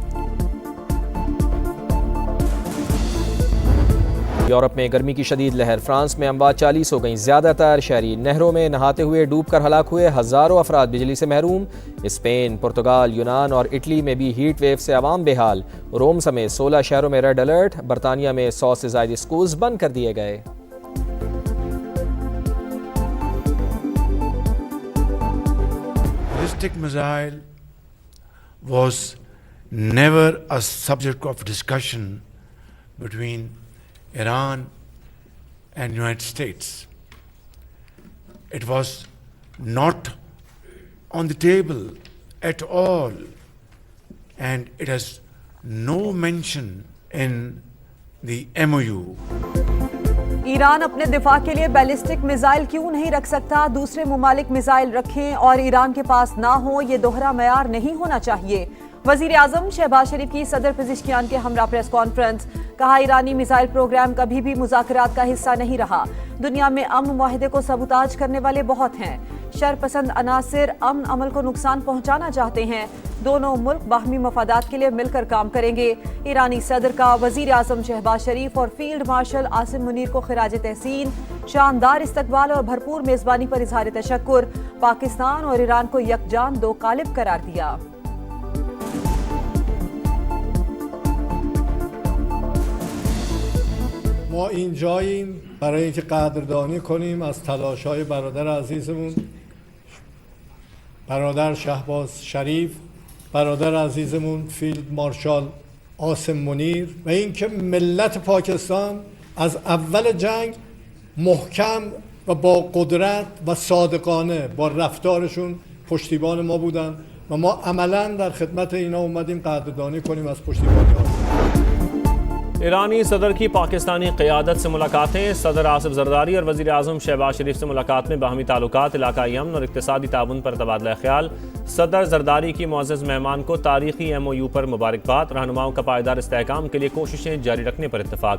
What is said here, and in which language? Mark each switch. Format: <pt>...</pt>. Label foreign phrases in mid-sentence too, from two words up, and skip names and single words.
<ur>یورپ میں گرمی کی شدید لہر، فرانس میں اموات 40 ہو گئیں، زیادہ تر شہری نہروں میں نہاتے ہوئے ڈوب کر ہلاک ہوئے، ہزاروں افراد بجلی سے محروم، اسپین، پرتگال، یونان اور اٹلی میں بھی</ur> <en>heat wave</en> <ur>سے عوام بے حال، روم سمیت 16 شہروں میں</ur> <en>red alert,</en> <ur>برطانیہ میں 100 سے زائد اسکولز بند کر دیے گئے۔</ur> <en>Ballistic missile was never a subject of discussion between Iran and United States. it was not on the table at all, and it has no mention in the MOU.</en> <ur>ایران اپنے دفاع کے لیے بیلسٹک میزائل کیوں نہیں رکھ سکتا؟ دوسرے ممالک میزائل رکھیں اور ایران کے پاس نہ ہو، یہ دوہرا معیار نہیں ہونا چاہیے۔ وزیر اعظم شہباز شریف کی صدر پزشکیان کے ہمراہ</ur> <en>press conference,</en> <ur>کہا ایرانی میزائل پروگرام کبھی بھی مذاکرات کا حصہ نہیں رہا، دنیا میں امن معاہدے کو سبوتاج کرنے والے بہت ہیں، شر پسند عناصر امن عمل کو نقصان پہنچانا چاہتے ہیں، دونوں ملک باہمی مفادات کے لیے مل کر کام کریں گے۔ ایرانی صدر کا وزیر اعظم شہباز شریف اور</ur> <en>field marshal</en> <ur>عاصم منیر کو خراج تحسین، شاندار استقبال اور بھرپور میزبانی پر اظہار تشکر، پاکستان اور ایران کو یکجان دو قالب قرار دیا۔</ur> <fa>ما اینجاییم برای اینکه قدردانی کنیم از تلاش‌های برادر عزیزمون، برادر شهباز شریف، برادر عزیزمون فیلد مارشال عاصم منیر، و اینکه ملت پاکستان از اول جنگ محکم و با قدرت و صادقانه با رفتارشون پشتیبان ما بودن و ما عملاً در خدمت اینا اومدیم قدردانی کنیم از پشتیبانی ها۔</fa> <ur>ایرانی صدر کی پاکستانی قیادت سے ملاقاتیں، صدر آصف زرداری اور وزیر اعظم شہباز شریف سے ملاقات میں باہمی تعلقات، علاقائی امن اور اقتصادی تعاون پر تبادلہ خیال۔ صدر زرداری کی معزز مہمان کو تاریخی MOU پر مبارکباد، رہنماؤں کا پائیدار استحکام کے لیے کوششیں جاری رکھنے پر اتفاق۔</ur>